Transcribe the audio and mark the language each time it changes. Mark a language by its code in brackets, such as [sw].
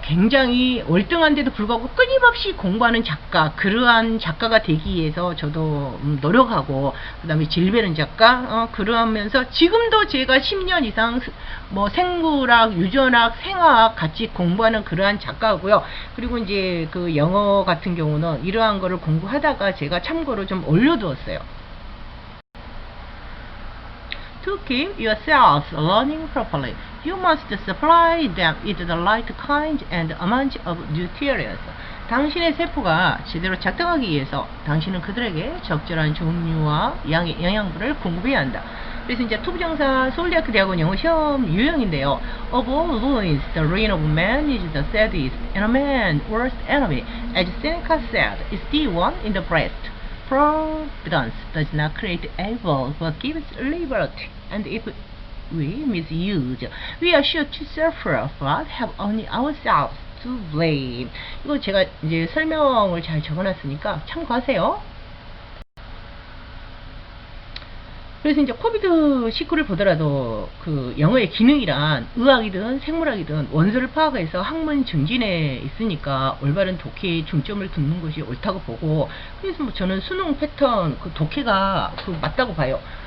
[ko] 굉장히 월등한데도 불구하고 끊임없이 공부하는 작가, 그러한 작가가 되기 위해서 저도 노력하고, 그 다음에 질베른 작가, 그러면서 지금도 제가 10년 이상 뭐 생물학, 유전학, 생화학 같이 공부하는 그러한 작가고요. 그리고 이제 그 영어 같은 경우는 이러한 거를 공부하다가 제가 참고로 좀 올려두었어요. [en] To keep your cells learning properly, you must supply them with the right kind and amount of nutrients. [ko] 당신의 세포가 제대로 작동하기 위해서 당신은 그들에게 적절한 종류와 양의 영양분을 공급해야 한다. 그래서 이제 투부정사 서울대학교 대학원 영어 시험 유형인데요. [en] Of all wounds, the reign of man is the saddest, and a man's worst enemy, as Seneca said, is the one in the breast. Providence does not create evil, but gives liberty, and if we misuse, we are sure to suffer, but have only ourselves to blame. [ko] 이거 제가 이제 설명을 잘 적어놨으니까 참고하세요. 그래서 이제 코비드19를 보더라도 그 영어의 기능이란 의학이든 생물학이든 원소를 파악해서 학문 증진에 있으니까 올바른 독해에 중점을 두는 것이 옳다고 보고, 그래서 뭐 저는 수능 패턴 그 독해가 맞다고 봐요.